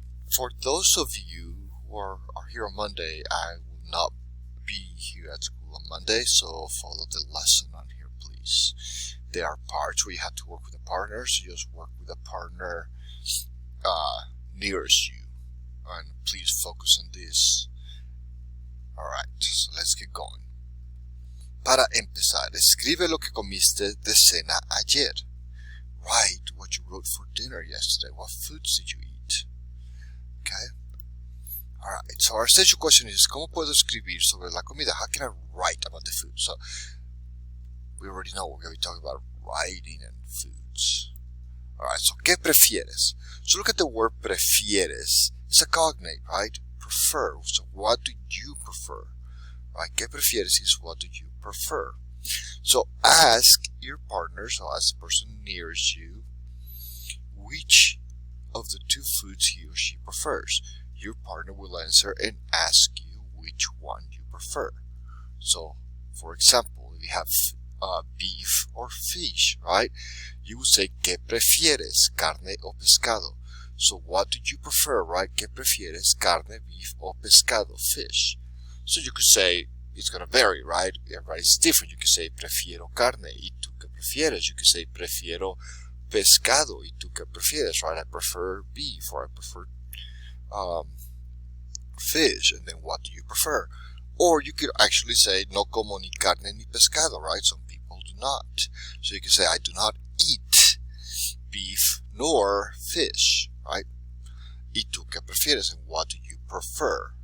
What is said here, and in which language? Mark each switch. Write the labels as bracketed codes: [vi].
[en] For those of you who are here on Monday, I will not be here at school on Monday, so follow the lesson on here, please. There are parts where you have to work with a partner, so just work with a partner nearest you, and please focus on this. Alright, so let's get going. [es] Para empezar, escribe lo que comiste de cena ayer. [en] Write what you wrote for dinner yesterday. What foods did you eat? Okay? Alright, so our essential question is, [es] ¿cómo puedo escribir sobre la comida? [en] How can I write about the food? So, we already know we're going to be talking about writing and foods. Alright, so, [es] ¿qué prefieres? [en] So look at the word prefieres. It's a cognate, right? Prefer. So, what do you prefer? Right? [es] ¿Qué prefieres [en] is what do you prefer? So, ask your partner, so ask the person nearest you, which of the two foods he or she prefers. Your partner will answer and ask you which one you prefer. So, for example, if you have beef or fish, right? You would say, [es] ¿qué prefieres? Carne o pescado. [en] So, what do you prefer, right? [es] ¿Qué prefieres? [en] Carne, beef, [es] o pescado, [en] fish. So, you could say, it's going to vary, right? [es] Everybody's different. [en] You could say, [es] prefiero carne. ¿Y tú qué prefieres? [en] You could say, [es] prefiero pescado. ¿Y tú qué prefieres, [en] right? I prefer beef, or I prefer fish, and then what do you prefer? [es] Or you could actually say, no como ni carne ni pescado, right? [en] Some people do not. So you can say, I do not eat beef nor fish, right? [es] ¿Y tú qué prefieres? [en] And what do you prefer?